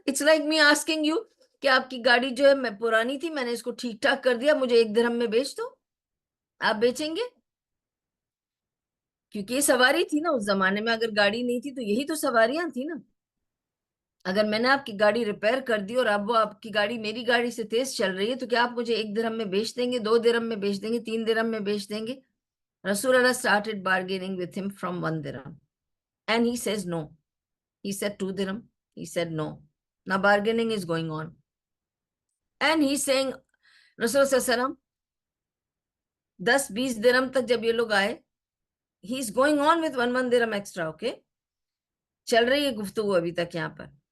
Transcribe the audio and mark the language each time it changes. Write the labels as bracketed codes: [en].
[en] it's like me asking you [ur] کہ آپ کی گاڑی جو ہے میں پرانی تھی, میں نے اس کو ٹھیک ٹھاک کر دیا, مجھے 1 درہم میں بیچ دو, آپ بیچیں گے؟ کیونکہ یہ سواری تھی نا اس زمانے میں, اگر گاڑی نہیں تھی تو یہی تو سواریاں تھی نا. اگر میں نے آپ کی گاڑی ریپیئر کر دی اور اب وہ آپ کی گاڑی میری گاڑی سے تیز چل رہی ہے, تو کیا آپ مجھے 1 درہم میں بیچ دیں گے, 2 درہم میں بیچ دیں گے, 3 درہم میں بیچ دیں گے؟ رسول اللہ [en] started bargaining with him from 1 dirham and he says no. He said 2 dirham, he said no. Now bargaining is going on and he's saying, [ur] رسول صلی اللہ علیہ وسلم 10-20 درہم تک جب یہ لوگ آئے, [en] he is going on with 1 dirham extra, okay, [ur] چل رہی ہے گفتگو ابھی تک یہاں پر.